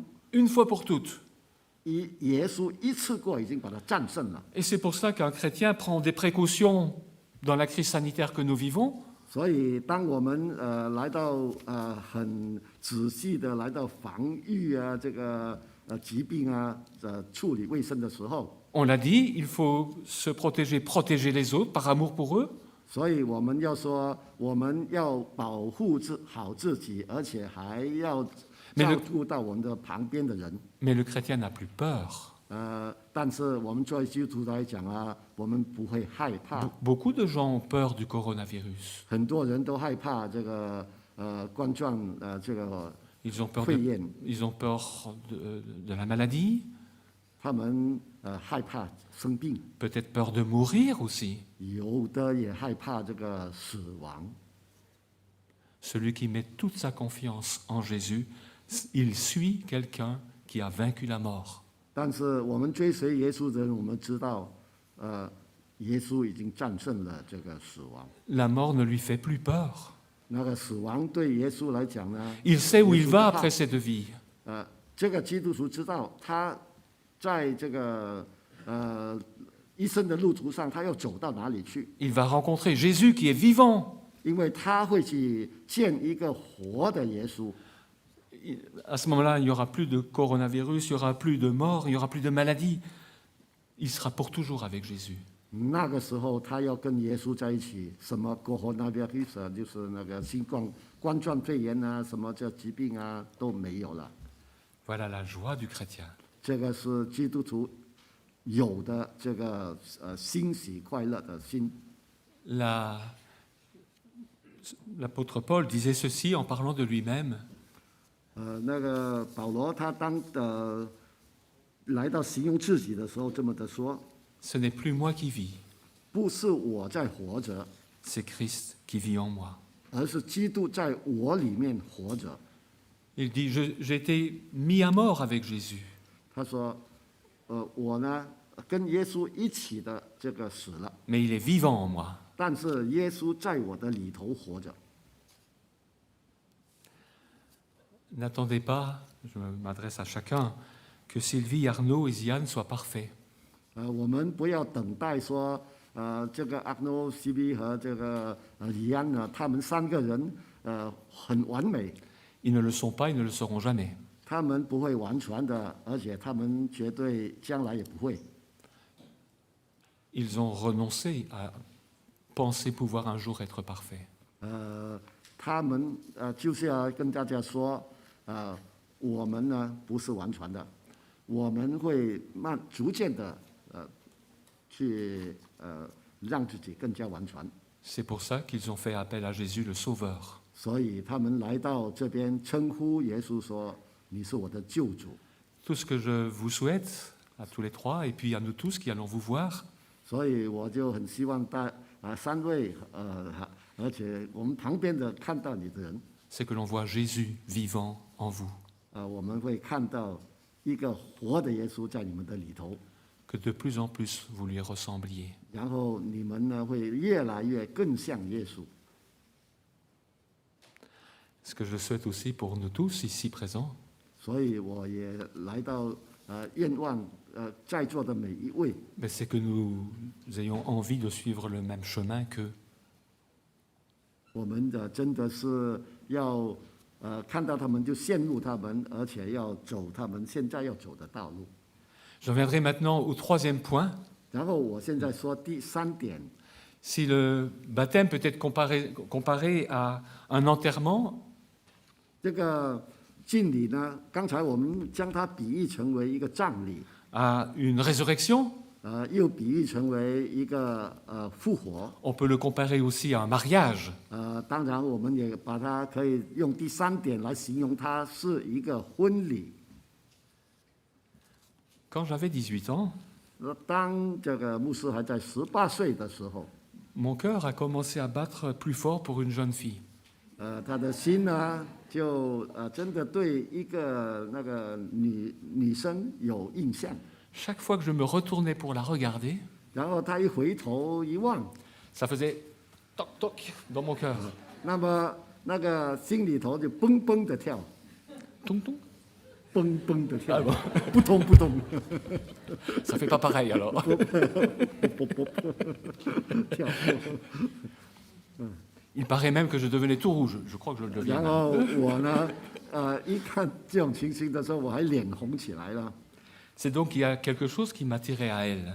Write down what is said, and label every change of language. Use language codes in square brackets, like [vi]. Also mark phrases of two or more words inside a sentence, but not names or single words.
[fr] Une fois pour toutes. [zh] 耶稣一次过已经把它战胜了。 [fr] Et c'est pour ça qu'un chrétien prend des précautions dans la crise sanitaire que nous vivons. [zh] 所以，当我们来到很仔细的来到防御啊这个疾病啊处理卫生的时候， [fr] On l'a dit, il faut se protéger, protéger les autres par amour pour eux. [zh] 所以我们要说，我们要保护好自己，而且还要照顾到我们的旁边的人。 [fr] Mais le chrétien n'a plus peur. [zh] 但是我们作为基督徒来讲啊，我们不会害怕。 [fr] Beaucoup de gens ont peur du coronavirus. [zh] 很多人都害怕这个冠状这个 [fr] Ils ont peur [zh] 肺炎， [fr] ils ont peur de la maladie, [zh] 他们害怕生病， [fr] peut-être peur de mourir aussi. [zh] 有的也害怕这个死亡。 [fr] Celui qui met toute sa confiance en Jésus, il suit quelqu'un qui a vaincu la mort. [zh] 但是我们追随耶稣的人，我们知道，耶稣已经战胜了这个死亡。 [fr] La mort ne lui fait plus peur. [zh] 那个死亡对耶稣来讲呢， [fr] Il sait où il [zh] 耶稣 [fr] va [zh] 不怕 [fr] après cette vie. [zh] 这个基督徒知道他在这个一生的路途上，他要走到哪里去， [fr] Il va rencontrer Jésus qui est vivant. [zh] 因为他会去见一个活的耶稣。 [fr] À ce moment-là, il n'y aura plus de coronavirus, il n'y aura plus de mort, il n'y aura plus de maladie. Il sera pour toujours avec Jésus. [zh] 那个时候，他要跟耶稣在一起，什么 coronavirus 啊，就是那个冠状肺炎啊，什么这疾病啊都没有了。 [fr] Voilà la joie du chrétien. [zh] 这个是基督徒有的这个欣喜快乐的心。 [fr] L'apôtre Paul disait ceci en parlant de lui-même. [zh] 那个保罗他来到形容自己的时候，这么的说： [fr] Ce n'est plus moi qui vis, [zh] 不是我在活着， [fr] c'est Christ qui vit en moi. [zh] 而是基督在我里面活着。 [fr] Il dit, j'ai été mis à mort avec Jésus. [zh] 他说：我呢跟耶稣一起的这个死了， [fr] Mais il est vivant en moi. [zh] 但是耶稣在我的里头活着。 [fr] N'attendez pas, je m'adresse à chacun, que Sylvie, Arnaud et Ziane soient parfaits. [zh] 我们不要等待说，这个阿诺、西比和这个李安呢，他们3个人很完美。 [fr] Ils ne le sont pas, ils ne le seront jamais. [zh] 他们不会完全的，而且他们绝对将来也不会。 [fr] Ils ont renoncé à penser pouvoir un jour être parfaits. [zh] 他们就是要跟大家说，我们呢不是完全的，我们会逐渐的去让自己更加完全。 [fr] C'est pour ça qu'ils ont fait appel à Jésus le Sauveur. [zh] 所以他们来到这边称呼耶稣说：“你是我的救主。” [fr] Tout ce que je vous souhaite, à tous les trois, et puis à nous tous qui allons vous voir, [zh] 所以我就很希望三位而且我们旁边的看到你的人， [fr] c'est que l'on voit Jésus vivant en vous, [zh] 我们会看到一个活的耶稣在你们的里头， [fr] que de plus en plus vous lui ressembliez. [zh] 然后你们呢会越来越更像耶稣。 [fr] Ce que je souhaite aussi pour nous tous ici présents, [zh] 所以我也来到愿望在座的每一位， [fr] mais c'est que nous ayons envie de suivre le même chemin qu'eux. [zh] 我们真的是要看到他们就羡慕他们，而且要走他们现在要走的道路。 [fr] J'en viendrai maintenant au troisième point. [zh] 然后我现在说第三点， [fr] Si le baptême peut être comparé à un enterrement, [zh] 这个敬礼呢，刚才我们将它比喻成为一个葬礼， [fr] à une résurrection, [zh] 又比喻成为一个复活。 [fr] on peut le comparer aussi à un mariage. [zh] 当然，我们也把它可以用第三点来形容，它是一个婚礼。 [fr] Quand j'avais 18 ans, [zh] 当这个牧师还在18岁的时候， [fr] mon cœur a commencé à battre plus fort pour une jeune fille. [zh] 他的心呢，就真的对一个那个女生有印象。 [fr] Chaque fois que je me retournais pour la regarder, [zh] 然后他一回头一望， [fr] ça faisait toc toc dans mon cœur. [zh] 那么那个心里头就蹦蹦的跳， Tung tung. 蹦蹦的跳，扑通扑通， [fr] Ça fait pas pareil alors. [zh] 跳。 [fr] Il paraît même que je devenais tout rouge. Je crois que je le deviens. [zh] 然后我呢，一看这种情形的时候，我还脸红起来了。 [fr] C'est donc qu'il y a quelque chose qui m'attirait à elle.